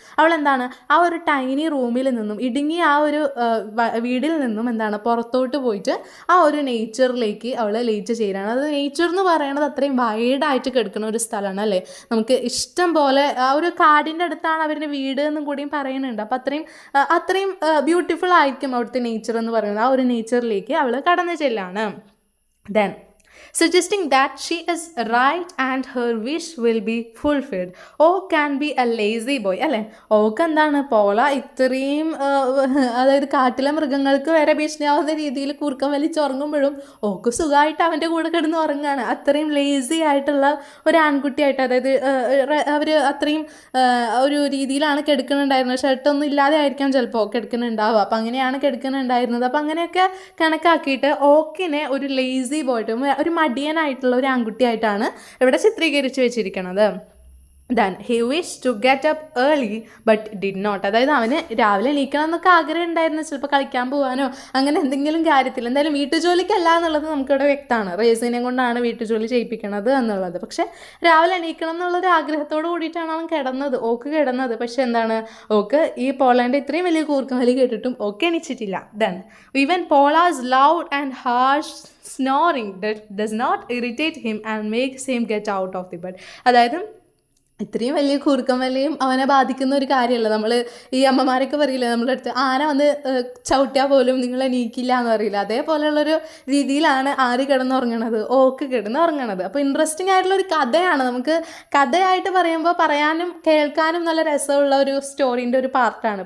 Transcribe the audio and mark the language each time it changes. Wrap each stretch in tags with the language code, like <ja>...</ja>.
<ml>അവൾ എന്താണ് ആ ഒരു ടൈനി റൂമിൽ നിന്നും ഇടുങ്ങിയ ആ ഒരു വീടിൽ നിന്നും എന്താണ് പുറത്തോട്ട് പോയിട്ട് ആ ഒരു നേച്ചറിലേക്ക് അവൾ ലയിച്ച് ചേരാണ്. അത് നേച്ചർ എന്ന് പറയുന്നത് അത്രയും വൈഡായിട്ട് കിടക്കുന്ന ഒരു സ്ഥലമാണ് അല്ലേ. നമുക്ക് ഇഷ്ടം പോലെ ആ ഒരു കാടിൻ്റെ അടുത്താണ് അവരുടെ വീട് എന്നും കൂടിയും പറയുന്നുണ്ട്. അപ്പം അത്രയും ബ്യൂട്ടിഫുൾ ആയിരിക്കും അവിടുത്തെ നേച്ചർ എന്ന് പറയുന്നത്. ആ ഒരു നേച്ചറിലേക്ക് അവൾ കടന്നു ചെല്ലാണ്.</ml> <en>Then suggesting that she is right and her wish will be fulfilled. Oak can be a lazy boy അല്ലേ.</en> <ml>ഓക്ക് എന്താണ് പോള ഇത്രയും അതായത് കാട്ടിലെ മൃഗങ്ങൾക്ക് വരെ ഭീഷണിയാവുന്ന രീതിയിൽ കൂർക്കം വലിച്ചുറങ്ങുമ്പോഴും ഓക്ക് സുഖമായിട്ട് അവൻ്റെ കൂടെ കിടന്ന് ഉറങ്ങുകയാണ്. അത്രയും ലേസി ആയിട്ടുള്ള ഒരു ആൺകുട്ടിയായിട്ട്, അതായത് അവർ അത്രയും ഒരു രീതിയിലാണ് കിടക്കുന്നുണ്ടായിരുന്നത്. ഷർട്ടൊന്നും ഇല്ലാതെ ആയിരിക്കാം ചിലപ്പോൾ കിടക്കുന്നുണ്ടാവുക. അപ്പം അങ്ങനെയാണ് കിടക്കുന്നുണ്ടായിരുന്നത്. അപ്പം അങ്ങനെയൊക്കെ കണക്കാക്കിയിട്ട് ഓക്കിനെ ഒരു ലേസി ബോയ്ട്ട്, ഒരു മടിയനായിട്ടുള്ള ഒരു ആൺകുട്ടിയായിട്ടാണ് ഇവിടെ ചിത്രീകരിച്ച് വെച്ചിരിക്കുന്നത്.</ml> <en>Then he wished to get up early but did not.</en> <ml>അതായത് അവന് രാവിലെ എണീക്കണം എന്നൊക്കെ ആഗ്രഹം ഉണ്ടായിരുന്നു, ചിലപ്പോൾ കളിക്കാൻ പോകാനോ അങ്ങനെ എന്തെങ്കിലും കാര്യത്തിൽ. എന്തായാലും വീട്ടുജോലിക്കല്ല എന്നുള്ളത് നമുക്കിവിടെ വ്യക്തമാണ്. റേസിനെ കൊണ്ടാണ് വീട്ടുജോലി ചെയ്യിപ്പിക്കണത് എന്നുള്ളത്. പക്ഷേ രാവിലെ എണീക്കണം എന്നുള്ളൊരു ആഗ്രഹത്തോട് കൂടിയിട്ടാണ് അവൻ ഓക്ക് കിടന്നത്. പക്ഷെ എന്താണ്, ഓക്ക് ഈ പോളാൻ്റെ ഇത്രയും വലിയ കൂർക്കം വലി കേട്ടിട്ടും okay എണീച്ചിട്ടില്ല.</ml> <en>Then even Paula's loud and harsh snoring that does not irritate him and makes him get out of the bed.</en> <ml>അതായത് ഇത്രയും വലിയ കൂർക്കം വലിയും അവനെ ബാധിക്കുന്ന ഒരു കാര്യമല്ല. നമ്മൾ ഈ അമ്മമാരൊക്കെ പറയില്ല, നമ്മുടെ അടുത്ത് ആന വന്ന് ചവിട്ടിയാൽ പോലും നിങ്ങൾ എണീക്കില്ല എന്ന് പറയില്ല. അതേപോലെയുള്ളൊരു രീതിയിലാണ് ആര് കിടന്നുറങ്ങണത്, ഓക്ക് കിടന്നുറങ്ങണത്. അപ്പോൾ ഇൻട്രസ്റ്റിംഗ് ആയിട്ടുള്ളൊരു കഥയാണ്. നമുക്ക് കഥയായിട്ട് പറയുമ്പോൾ പറയാനും കേൾക്കാനും നല്ല രസമുള്ള ഒരു സ്റ്റോറീൻ്റെ ഒരു പാർട്ടാണ്.</ml>